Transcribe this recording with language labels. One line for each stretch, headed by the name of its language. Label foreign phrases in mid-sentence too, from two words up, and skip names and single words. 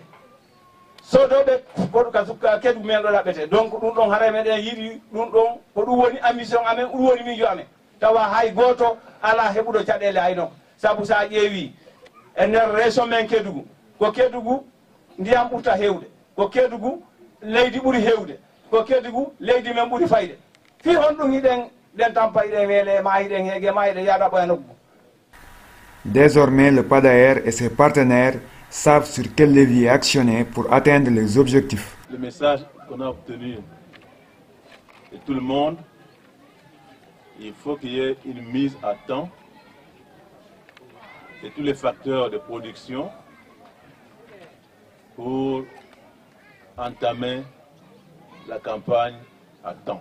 Fula: sodoɓe ka Kédougou men ɗo ɗaɓɓete donc ɗum ɗon haara meɗen yiiɗi ɗum ɗon ko ɗum woni ambition amen ɗum woni miijo amen tawa hay goto ala heɓuɗo caɗele hayno saabu sa ƴeewi e nder région men Kédougou ko Kédougou ndiyam ɓurta hewde ko Kédougou leydi ɓuuri hewde ko Kédougou leydi men ɓuuri fayde fi on ɗum hiɗen ɗen tampa hiɗen weele ma hiɗen heege ma hiɗen yaɗa ɓoya nokku.
French: Désormais, le PADAER et ses partenaires savent sur quel levier actionner pour atteindre les objectifs. Le message qu'on a obtenu de tout le monde, il faut qu'il y ait une mise à temps de tous les facteurs de production pour entamer la campagne à temps.